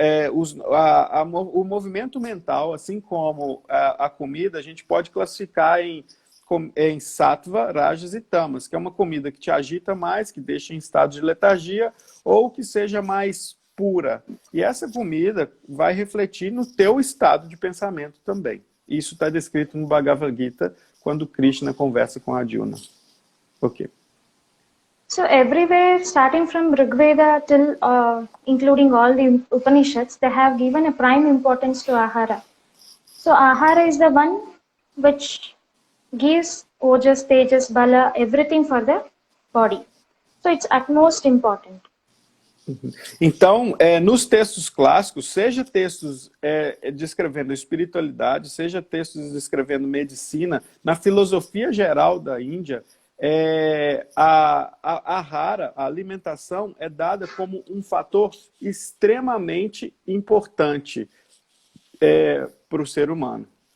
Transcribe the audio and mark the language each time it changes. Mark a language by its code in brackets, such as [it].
[pt] O movimento mental, assim como a comida, a gente pode classificar em sattva, rajas e tamas, que é uma comida que te agita mais, que deixa em estado de letargia, ou que seja mais pura. E essa comida vai refletir no teu estado de pensamento também. Isso está descrito no Bhagavad Gita, quando Krishna conversa com Arjuna. Ok. [en] So everywhere, starting from Rigveda till including all the Upanishads, they have given a prime importance to ahara. So ahara is the one which gives ojas, tejas, bala, everything for the body. So it's utmost important. [pt] Então, nos textos clássicos, seja textos descrevendo espiritualidade, seja textos descrevendo medicina, na filosofia geral da Índia, a ahara, a alimentação, é dada como um fator extremamente importante para o ser humano.